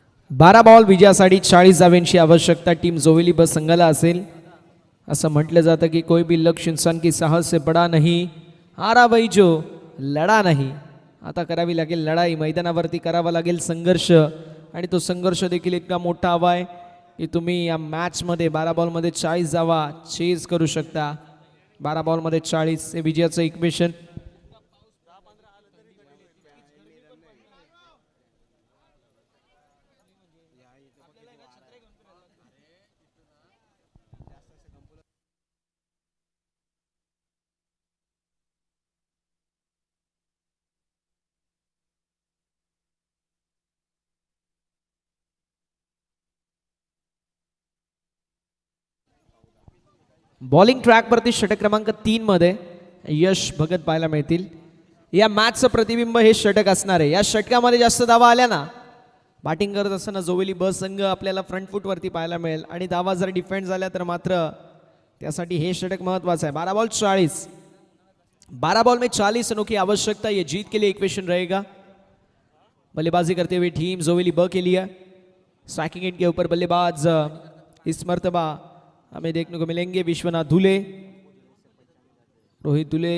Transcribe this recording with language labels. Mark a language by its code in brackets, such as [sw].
[mr] बारा बॉल विजयासाठी 40 धाव्यांची आवश्यकता टीम जोवेली बस संघाला असेल. असं म्हटलं जातं की [hi] कोई भी लक्ष्य इंसान की साहस से बड़ा नहीं, हारा वही जो [mr] लढा नाही. आता करावी लागेल लढाई. मैदानावरती करावा लागेल संघर्ष आणि तो संघर्ष देखील इतका मोठा हवा आहे की तुम्ही या मॅचमध्ये 12 बॉलमध्ये 40 धावा चेज करू शकता. 12 बॉलमध्ये 40 हे विजयाचं इक्वेशन. बॉलिंग ट्रॅकवरती षटक क्रमांक 3 मध्ये यश भगत पाहायला मिळतील. या मॅचचं प्रतिबिंब हे षटक असणार आहे. या षटकामध्ये जास्त धावा आल्या ना बॅटिंग करत असताना जोवेली ब संघ आपल्याला फ्रंट फूटवरती पाहायला मिळेल आणि धावा जर डिफेंड झाल्या तर मात्र त्यासाठी हे षटक महत्वाचं है। [hi] 12 बॉल 40, 12 बॉल में 40 रनों की आवश्यकता, ये जीत के लिए इक्वेशन रहेगा। बल्लेबाजी करते हुए टीम जोवेली ब के लिए स्ट्राइकिंग एंड के ऊपर बल्लेबाज इस मर्तबा हमें देखने को मिलेंगे विश्वनाथ धुले, रोहित धुले।